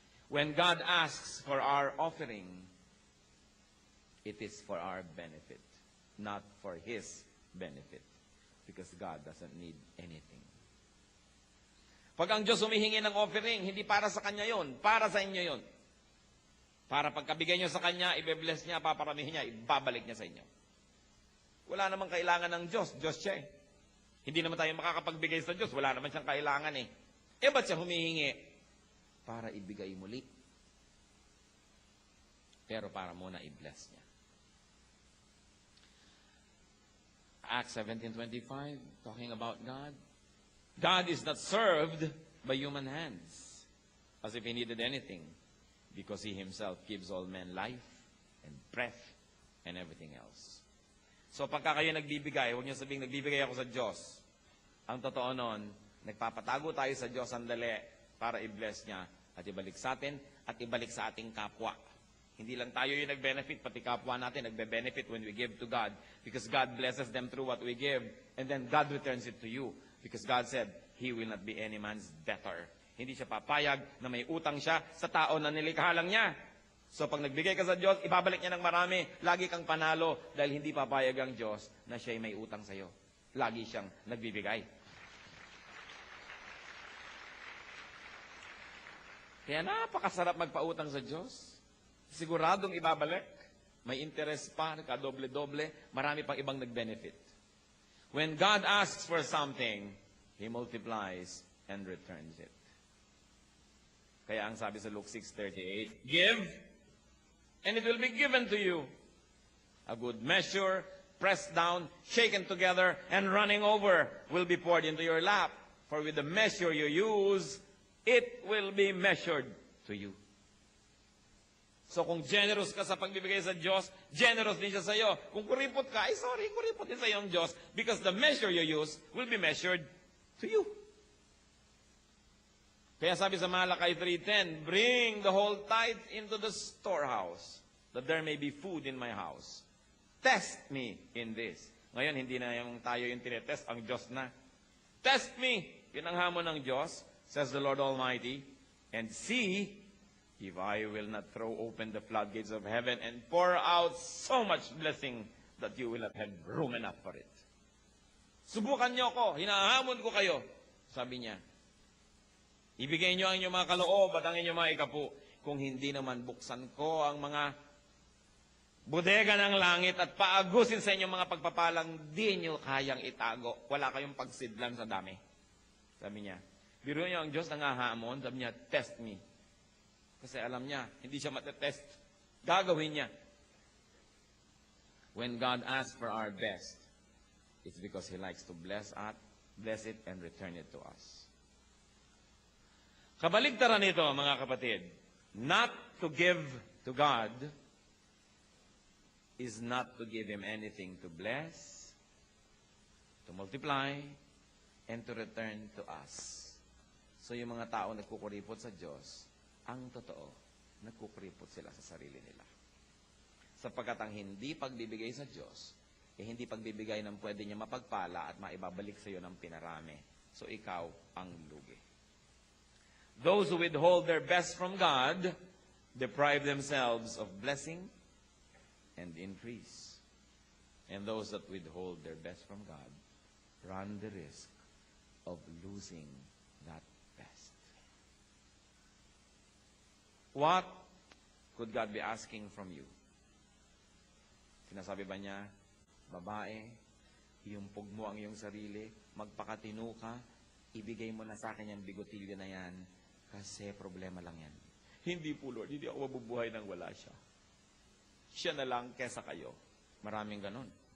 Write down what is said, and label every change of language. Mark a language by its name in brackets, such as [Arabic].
[English] When God asks for our offering, it is for our benefit, not for His benefit, because God doesn't need anything. [Filipino] Pag ang Diyos humihingi ng offering, hindi para sa Kanya yon, para sa inyo yon. Para pagkabigay nyo sa Kanya, ibe-bless niya, paparamihin niya, ibabalik niya sa inyo. Wala namang kailangan ng Diyos. Diyos siya eh. Hindi naman tayo makakapagbigay sa Diyos. Wala naman siyang kailangan eh. Ba't siya humihingi? Para ibigay muli. Pero para muna i-bless niya. [English] Acts 17:25, talking about God. God is not served by human hands, as if He needed anything, because He Himself gives all men life and breath and everything else. [Filipino] So pagka kayo nagbibigay, huwag niyo sabihing nagbibigay ako sa Diyos. Ang totoo nun, nagpapatago tayo sa Diyos sandali para i-bless niya at ibalik sa atin at ibalik sa ating kapwa. Hindi lang tayo yung nag-benefit, pati kapwa natin nagbe-benefit [English] when we give to God, because God blesses them through what we give, and then God returns it to you, because God said, He will not be any man's debtor. [Filipino] Hindi siya papayag na may utang siya sa tao na nilikha lang niya. So pag nagbigay ka sa Diyos, ibabalik niya ng marami. Lagi kang panalo dahil hindi papayag ang Diyos na siya'y may utang sa iyo. Lagi siyang nagbibigay. Kaya napakasarap magpautang sa Diyos. Siguradong ibabalik. May interest pa, kadoble-doble. Marami pang ibang nag-benefit. [English] When God asks for something, He multiplies and returns it. [Filipino] Kaya ang sabi sa [English] Luke 6:38, give, and it will be given to you. A good measure, pressed down, shaken together, and running over will be poured into your lap. For with the measure you use, it will be measured to you. [Filipino] So kung generous ka sa pagbibigay sa Diyos, generous din siya sa iyo. Kung kuripot ka, kuripot din sa iyo ang Diyos, [English] because the measure you use will be measured to you. [Filipino] Kaya sabi sa [English] Malakay 3:10, bring the whole tithe into the storehouse, that there may be food in my house. Test me in this. [Filipino] Ngayon, hindi na yung tayo yung tinetest, ang Diyos na. [English] Test me! [Filipino] Yun ang hamon ng Diyos, [English] says the Lord Almighty, and see if I will not throw open the floodgates of heaven and pour out so much blessing that you will not have room enough for it. [Filipino] Subukan niyo ako, hinahamon ko kayo, sabi niya. Ibigay niyo ang inyong mga kaloob at ang inyong mga ikapu. Kung hindi naman buksan ko ang mga bodega ng langit at paagusin sa inyong mga pagpapalang, di niyo kayang itago. Wala kayong pagsidlan sa dami. Sabi niya. Biro niyo ang Diyos nangahamon, sabi niya, [English] test me. [Filipino] Kasi alam niya, hindi siya matetest. Gagawin niya. [English] When God asks for our best, it's because He likes to bless it and return it to us. [Filipino] Kabaligtaran nito, mga kapatid, [English] not to give to God is not to give Him anything to bless, to multiply, and to return to us. [Filipino] So yung mga tao nagkukuripot sa Diyos, ang totoo, nagkukuripot sila sa sarili nila. Sapagkat ang hindi pagbibigay sa Diyos, hindi pagbibigay ng pwede niya mapagpala at maibabalik sa iyo ng pinarami. So ikaw ang lugi. [English] Those who withhold their best from God deprive themselves of blessing and increase. And those that withhold their best from God run the risk of losing that best. What could God be asking from you? [Filipino] Sinasabi ba niya, babae, iumpog mo ang iyong sarili, magpakatino ka, ibigay mo na sa akin yung bigotilyo na yan, kasi problema lang yan. Hindi po, Lord, hindi ako mabubuhay nang wala siya. Siya na lang kesa kayo. Maraming ganon.